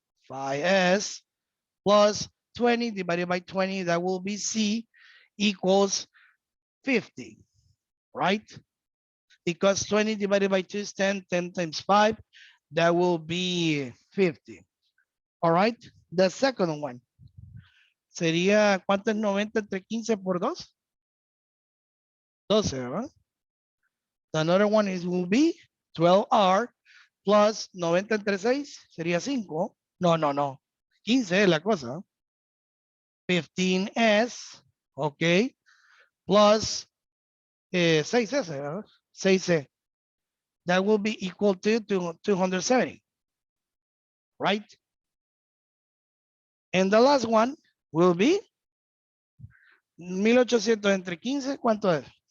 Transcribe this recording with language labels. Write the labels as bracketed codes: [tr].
[en] 5S plus 20 divided by 20, that will be C, equals 50, right? Because 20 divided by 2 is 10, 10 times 5, that will be 50. All right, the second one. [es] Sería, ¿cuánto es 90 entre 15 por 2? 12, ¿verdad? [en] Another one is will be 12R plus [es] 90 entre 6, sería 5. No. 15 es la cosa. [en] 15S, ok, plus 6S, [es] ¿verdad? [en] 6C. That will be equal to 270, right? And the last one will be 1800 [es] entre 15, ¿cuánto es?